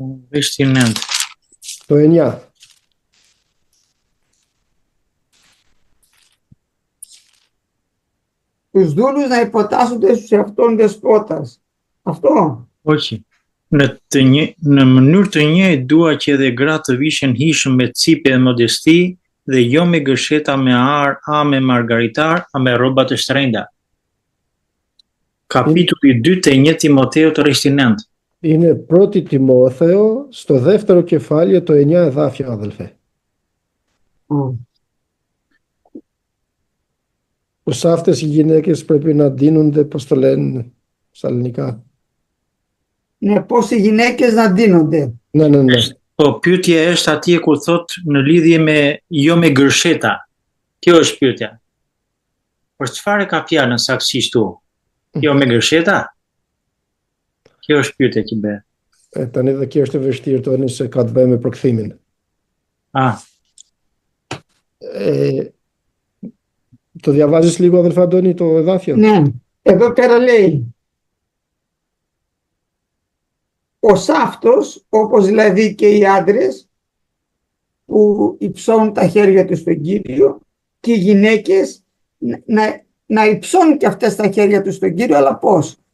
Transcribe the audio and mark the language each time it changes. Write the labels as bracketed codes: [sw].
[sq] Versi 9. [el] Το 9. Τους δούλους να υποτάσσονται στους εαυτόν δεσπότας. Αυτό. Όχι. [sq] Në mënyrë të njëjtë dua që edhe gratë të vishen hishëm me cipe dhe modesti dhe jo me gërsheta me me margaritar, a me rroba të shtrenjta. Kapitulli 2 të 1 Timoteu të rishti 9. [el] Είναι πρώτη Τιμόθεο στο δεύτερο κεφάλαιο το 9 εδάφιο, αδελφέ. Πως αυτές οι γυναίκες πρέπει να δίνονται, πώς το λένε στα ελληνικά. Ναι, πώς οι γυναίκες να δίνονται. Ναι. [sq] Po pyetja është atje kur thot në lidhje me jo me gërsheta. Kjo është pyetja. Por çfarë ka fjalën saktësisht tu? Jo me gërsheta? Kjo është pyetja që bëhet. Tani dhe kjo është e vështirë tani se ka të bëjë me përkthimin. [el] Το διαβάζεις λίγο, αδελφέ Αντώνη, το εδάφιο? Ναι, εδώ πέρα λέει ο σάφτος, όπως δηλαδή και οι άντρες που υψώνουν τα χέρια τους στον Κύριο, και οι γυναίκες να υψώνουν και αυτές τα χέρια τους στον Κύριο, αλλά πώς?